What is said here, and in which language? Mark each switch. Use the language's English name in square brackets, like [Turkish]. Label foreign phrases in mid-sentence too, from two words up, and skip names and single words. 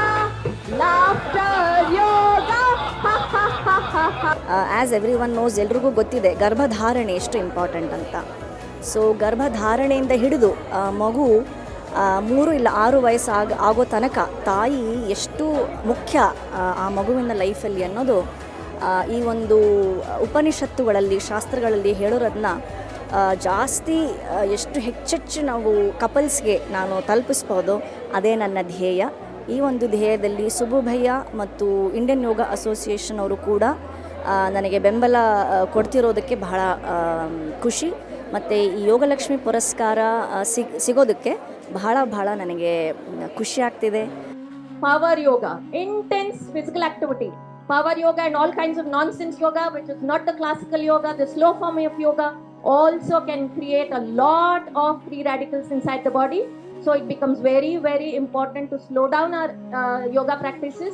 [English] Laughter yoga, ha ha ha ha ha. as every one knows, [Kannada] ಎಲ್ರಿಗೂ ಗೊತ್ತಿದೆ ಗರ್ಭಧಾರಣೆ ಎಷ್ಟು ಇಂಪಾರ್ಟೆಂಟ್ ಅಂತ. ಸೊ ಗರ್ಭಧಾರಣೆಯಿಂದ ಹಿಡಿದು ಮಗು 3 ಇಲ್ಲ 6 ವಯಸ್ಸು ಆಗೋ ತನಕ ತಾಯಿ ಎಷ್ಟು ಮುಖ್ಯ ಆ ಮಗುವಿನ ಲೈಫಲ್ಲಿ ಅನ್ನೋದು ಈ ಒಂದು ಉಪನಿಷತ್ತುಗಳಲ್ಲಿ, ಶಾಸ್ತ್ರಗಳಲ್ಲಿ ಹೇಳೋರದನ್ನ ಜಾಸ್ತಿ ಎಷ್ಟು ಹೆಚ್ಚೆಚ್ಚು ನಾವು ಕಪಲ್ಸ್ಗೆ ನಾನು ತಲುಪಿಸ್ಬೋದು, ಅದೇ ನನ್ನ ಧ್ಯೇಯ. ಈ ಒಂದು ಧ್ಯೇಯದಲ್ಲಿ ಸುಬು ಭಯ್ಯ ಮತ್ತು ಇಂಡಿಯನ್ ಯೋಗ ಅಸೋಸಿಯೇಷನ್ ಅವರು ಕೂಡ ನನಗೆ ಬೆಂಬಲ ಕೊಡ್ತಿರೋದಕ್ಕೆ ಬಹಳ ಖುಷಿ. ಮತ್ತು ಈ ಯೋಗಲಕ್ಷ್ಮಿ ಪುರಸ್ಕಾರ ಸಿಗೋದಕ್ಕೆ ಬಹಳ ನನಗೆ ಖುಷಿ ಆಗ್ತಿದೆ. [English] Power yoga, intense physical activity. Power yoga and all kinds of nonsense yoga, which is not the classical yoga, the slow form of yoga, also can create a lot of free radicals inside the body. So it becomes very, very important to slow down our yoga practices.